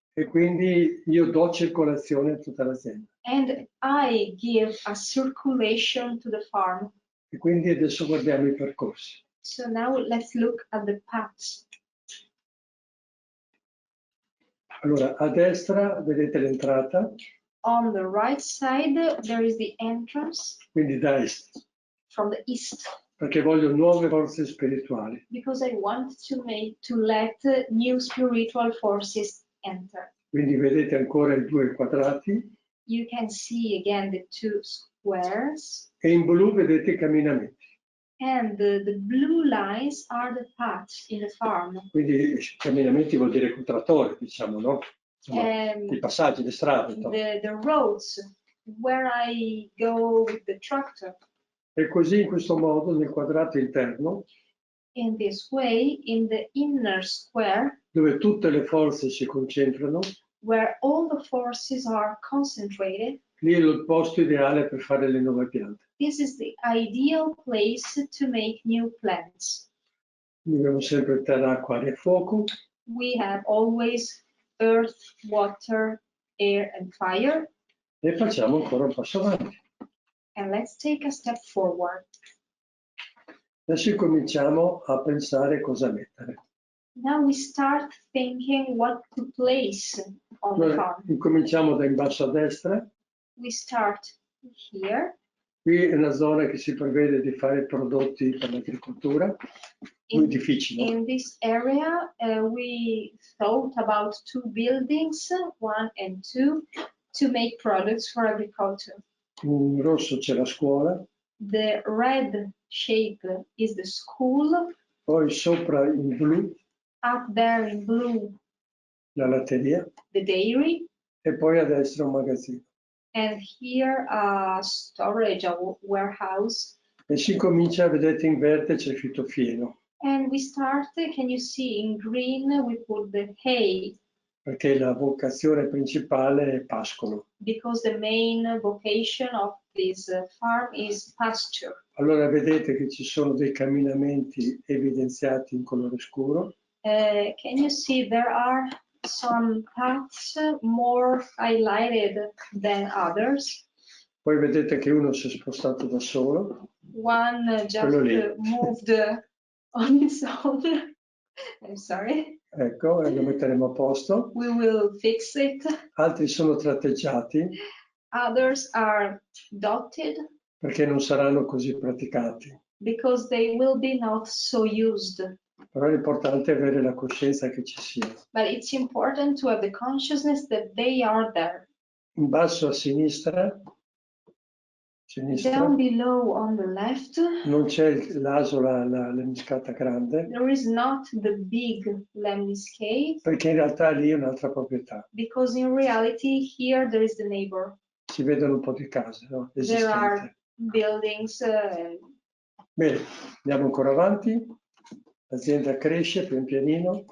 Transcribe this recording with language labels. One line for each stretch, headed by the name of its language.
Italian: e quindi io do circolazione a tutta l'azienda.
English: And I give a circulation to the farm.
Italian: E quindi adesso guardiamo i percorsi.
English: So now let's look at the paths.
Italian: Allora, a destra vedete l'entrata,
English: On the right side, there is the entrance
Italian: quindi da est,
English: from the east,
Italian: perché voglio nuove forze spirituali.
English: because I want to let new spiritual forces enter.
Italian: Quindi vedete ancora i 2 quadrati
English: You can see again the 2 squares,
Italian: e in blu vedete i camminamenti.
English: and the blue lines are the paths in the farm.
Italian: Quindi i camminamenti vuol dire contrattore, diciamo, no? Insomma, i passaggi, le strade.
English: The roads where I go with the tractor.
Italian: E così in questo modo nel quadrato interno,
English: In this way, in the inner square,
Italian: dove tutte le forze si concentrano,
English: where all the forces are concentrated,
Italian: Lì è il posto ideale per fare le nuove piante.
English: This is the ideal place to make new plants.
Italian: Abbiamo sempre terra, acqua, aria e fuoco.
English: We have always earth, water, air, and fire.
Italian: E facciamo ancora un passo avanti.
English: And let's take a step forward.
Italian: Adesso cominciamo a pensare cosa mettere.
English: Now we start thinking what to place on the
Italian: Allora,
English: farm.
Italian: incominciamo da in basso a destra.
English: We start here.
Italian: Qui è una zona che si prevede di fare prodotti per l'agricoltura, muy difficile.
English: In this area, we thought about 2 buildings, 1 and 2, to make products for agriculture.
Italian: In rosso c'è la scuola,
English: The red shape is the school.
Italian: poi sopra in blu
English: Up there in blue,
Italian: la latteria
English: the dairy.
Italian: e poi a destra un magazzino.
English: And here a storage, a warehouse.
Italian: E si comincia, vedete in verde c'è il fitofieno,
English: And we start, can you see, in green we put the hay,
Italian: perché la vocazione principale è pascolo.
English: because the main vocation of this farm is pasture.
Italian: Allora vedete che ci sono dei camminamenti evidenziati in colore scuro.
English: Can you see there are some paths more highlighted than others?
Italian: Poi vedete che uno si è spostato da solo.
English: One just
Italian: Quello lì.
English: moved on its own. I'm sorry.
Italian: Ecco, e lo metteremo a posto.
English: We will fix it.
Italian: Altri sono tratteggiati
English: Others are dotted
Italian: perché non saranno così praticati.
English: because they will be not so used.
Italian: Però l'importante è avere la coscienza che ci sia.
English: But it's important to have the consciousness that they are there.
Italian: In basso a sinistra
English: Down below on the left,
Italian: non c'è l'asola, la lemniscata grande,
English: there is not the big lemniscate,
Italian: perché in realtà lì è un'altra proprietà.
English: because in reality here there is the neighbor.
Italian: Si vedono un po' di case, no?
English: There are
Italian: Esistenti.
English: buildings.
Italian: Bene, andiamo ancora avanti. L'azienda cresce pian pianino.